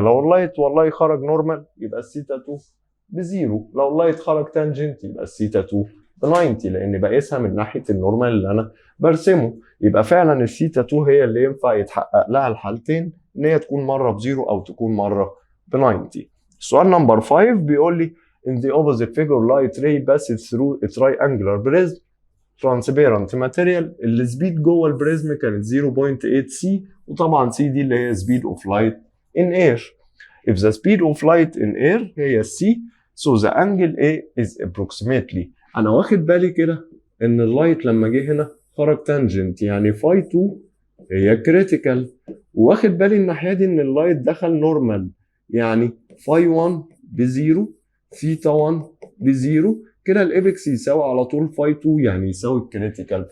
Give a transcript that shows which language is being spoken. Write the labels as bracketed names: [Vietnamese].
[Arabic] لو اللايت والله خرج نورمال يبقى السيتا 2 بزيرو، لو اللايت خرج تانجنت يبقى السيتا 2 ب 90، لان بقيسها من ناحيه النورمال اللي انا برسمه. يبقى فعلا السيتا 2 هي اللي ينفع يتحقق لها الحالتين، ان هي تكون مره بزيرو او تكون مره ب 90. السؤال نمبر 5 بيقول لي [English] in the opposite figure light ray passes through a triangular prism transparent material، [Arabic] السبيد جوه البريزم كانت 0.8 سي، وطبعا سي دي اللي هي [English] speed of light in air. if the speed of light in air [Arabic] هي سي [English] so the angle A is approximately، [Arabic] انا واخد بالي كده ان اللايت لما جه هنا خرج تانجنت، يعني فاي 2 هي كريتيكال، واخد بالي الناحيه دي ان اللايت دخل نورمال، يعني فاي 1 بزيرو، ثيتا 1 بزيرو، كده الابكس يساوي على طول فاي 2، يعني يساوي الكريتيكال.